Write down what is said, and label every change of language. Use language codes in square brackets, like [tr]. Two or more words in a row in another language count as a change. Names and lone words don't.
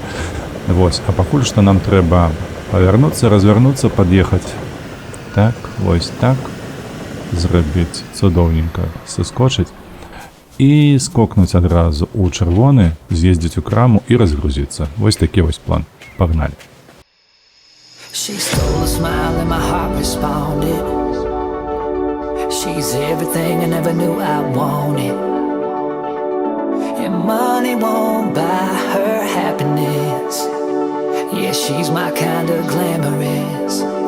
[be] Вось, а пакуль што нам трэба павярнуцца, развярнуцца, пад'ехаць. Так, вось так. Зрабіць цудоўненька, сыскочыць. І скокнуць адразу ў чырвоны, з'ездзіць у краму і разгрузіцца. Вось такі вось план. Пагналі. [en] She stole a smile and my heart responded. She's everything I never knew I wanted. And money won't buy her happiness. Yeah, she's my kind of glamorous.